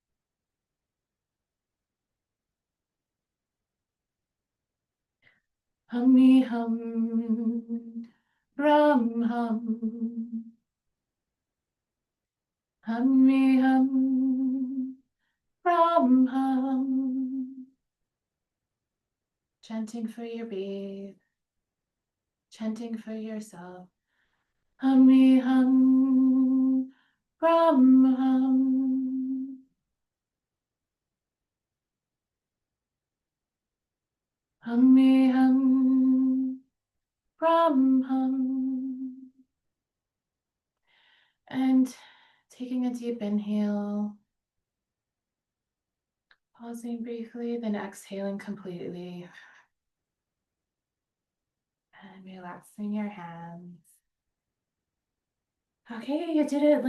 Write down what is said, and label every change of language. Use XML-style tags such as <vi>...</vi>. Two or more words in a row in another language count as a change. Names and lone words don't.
<en>Hummy hum, rum hum. Hummy hum, rum hum. Chanting for your babe, chanting for yourself. Hummy hum, rum hum. Hummy hum, rum hum. And taking a deep inhale, pausing briefly, then exhaling completely and relaxing your hands. Okay, you did it.</en>